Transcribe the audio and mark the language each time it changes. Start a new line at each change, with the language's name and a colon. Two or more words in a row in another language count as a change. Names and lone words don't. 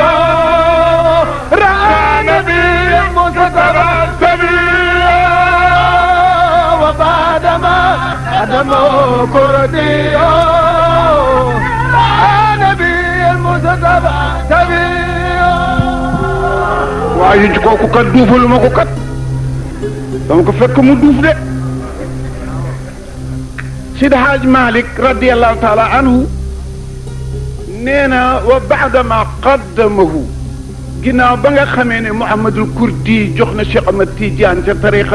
Arabic: رأى نبي مصطفى سبيلا وبعد ما قدمه كردي رأى نبي المصطفى سبيلا
Wolof: waaye ci kooku kat duufalu ma ko kat dama ko fekk mu duuf de Sidi Haaj Malik radiyallahu
Arabic: تعالى عنه
Wolof: nee na
Arabic: وبعد ما قدمه
Wolof: ginnaaw ba nga xamee ne Mouhamadul Kurdi jox na Cheikh Ahmad Tidiane ca tariqa